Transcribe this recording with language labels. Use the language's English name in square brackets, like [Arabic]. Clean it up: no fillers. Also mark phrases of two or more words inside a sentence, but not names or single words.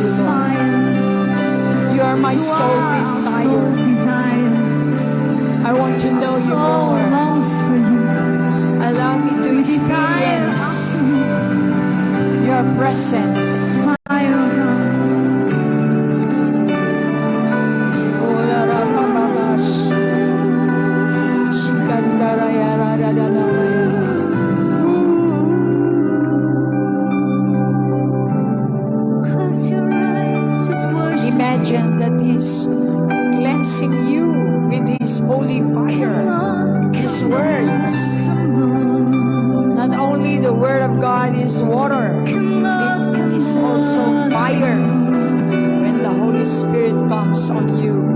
[English] you, Lord. fire. You are my You soul are our desire. soul's desire. I want to know you Soul more. longs for you. Allow me to We desire experience after your presence. fire, oh God. Oh, la, la, la, la, la, shikandara, ya, ra, ra, ra, ra, ra, ya. Close your eyes, just worship. Imagine that He's cleansing you with His holy fire, His words. Not only the Word of God is water, it is also fire when the Holy Spirit comes on you.